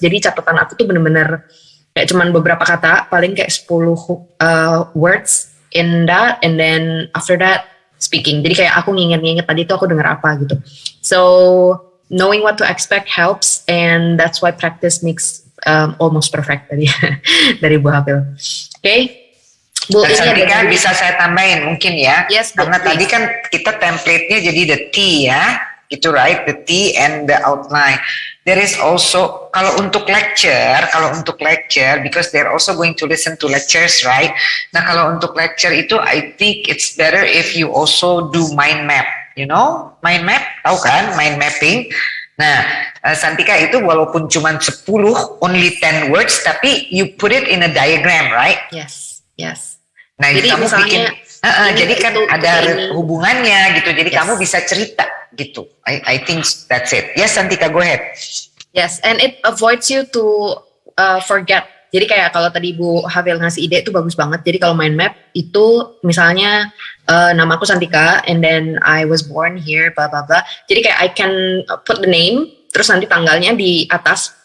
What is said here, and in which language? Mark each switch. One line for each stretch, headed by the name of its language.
Indonesian: Jadi catatan aku tuh bener-bener kayak cuman beberapa kata, paling kayak
English: 10 words in that, and then after that speaking.
Indonesian: Jadi kayak aku nginget-nginget tadi tuh aku denger apa gitu.
English: So knowing what to expect helps, and that's why practice makes almost perfect
Indonesian: tadi dari Bu Hafil.
English: Okay. Bu,
Indonesian: dan Santika bisa saya tambahin mungkin ya,
English: yes,
Indonesian: karena tadi kan kita template-nya jadi the T ya, gitu right,
English: the T and the outline. There is also
Indonesian: kalau untuk
English: lecture, because they're also going to listen to lectures, right?
Indonesian: Nah kalau untuk lecture itu,
English: I think it's better if you also do mind map, mind map,
Indonesian: tahu kan,
English: mind mapping.
Indonesian: Nah, Santika itu walaupun cuma 10,
English: only 10 words, tapi you put it in a diagram, right? Yes.
Indonesian: Nah, jadi kamu bikin, jadi kan ada hubungannya gitu. Jadi kamu bisa cerita gitu.
English: I think that's it. Yes, Santika, go ahead. Yes, and it avoids you to forget.
Indonesian: Jadi kayak kalau tadi Bu Hafil ngasih ide itu bagus banget. Jadi kalau mind map itu misalnya nama aku Santika,
English: and then I was born here, blah blah
Indonesian: blah. Jadi kayak
English: I can put the name,
Indonesian: terus nanti tanggalnya di atas.